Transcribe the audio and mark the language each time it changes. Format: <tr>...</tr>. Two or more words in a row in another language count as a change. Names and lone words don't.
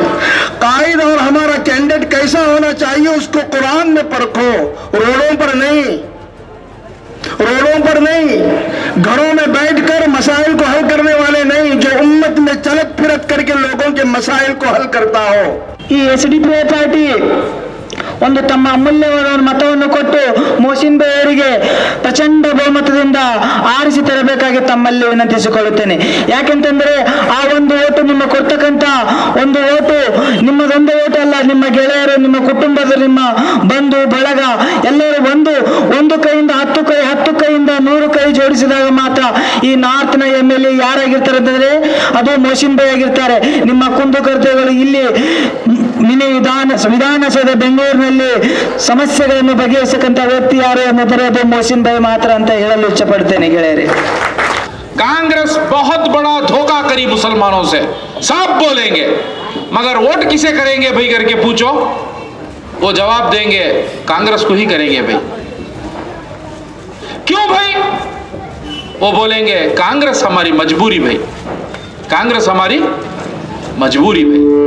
<hi>कायद और हमारा कैंडिडेट कैसा होना चाहिए उसको कुरान में परखो, रोडों पर नहीं, रोडों पर नहीं, घरों में बैठकर मसाइल को हल करने वाले नहीं, जो उम्मत में चलत फिरत करके लोगों के मसाइल को हल करता हो।</hi> <kn>ಈ ಎಸ್ಡಿಪಿಐ ಪಾರ್ಟಿ ಒಂದು ತಮ್ಮ ಅಮೂಲ್ಯವಾದ ಮತವನ್ನು ಕೊಟ್ಟು ಮೋಸಿನ್ ಭಾಯ್ ಅವರಿಗೆ ಪ್ರಚಂಡ ಬಹುಮತದಿಂದ ಆರಿಸಿ ತರಬೇಕಾಗಿ ತಮ್ಮಲ್ಲಿ ವಿನಂತಿಸಿಕೊಳ್ಳುತ್ತೇನೆ। ಯಾಕೆಂತಂದ್ರೆ ಆ ಒಂದು ಓಟು ನಿಮ್ಮ ಕೊಡ್ತಕ್ಕಂತ ಒಂದು ಓಟು ನಿಮ್ಮದೊಂದು ಓಟು ಅಲ್ಲ, ನಿಮ್ಮ ಗೆಳೆಯರು, ನಿಮ್ಮ ಕುಟುಂಬದ, ನಿಮ್ಮ ಬಂಧು ಬಳಗ ಎಲ್ಲರೂ ಒಂದು ಕೈಯಿಂದ 10 ಕೈಯಿಂದ 100 ಕೈ ಜೋಡಿಸಿದಾಗ ಮಾತ್ರ ಈ ನಾರ್ತ್ನ MLA ಯಾರಾಗಿರ್ತಾರೆ ಅಂತಂದ್ರೆ ಅದು ಮೋಸಿನ್ ಭಾಯ್ ಆಗಿರ್ತಾರೆ। ನಿಮ್ಮ ಕುಂದುಕೊರತೆಗಳು ಇಲ್ಲಿ ವಿಧಾನಸೌಧ ಬೆಂಗಳೂರಿನಲ್ಲಿ ಸಮಸ್ಯೆಗಳನ್ನು ಬಗೆಹರಿಸತಕ್ಕಂತ ವ್ಯಕ್ತಿ ಯಾರು ಅನ್ನೋದ್ರೆ ಅದು ಮೋಸಿನ್ ಭಾಯ್ ಮಾತ್ರ ಅಂತ ಹೇಳಲು ಇಚ್ಛಪಡ್ತೇನೆ ಗೆಳೆಯರೇ।</kn> <hi>कांग्रेस बहुत बड़ा धोखा करी मुसलमानों से, सब बोलेंगे, मगर वोट किसे करेंगे भाई करके पूछो, वो जवाब देंगे कांग्रेस को ही करेंगे भाई। क्यों भाई? वो बोलेंगे कांग्रेस हमारी मजबूरी भाई, कांग्रेस हमारी मजबूरी भाई।</hi>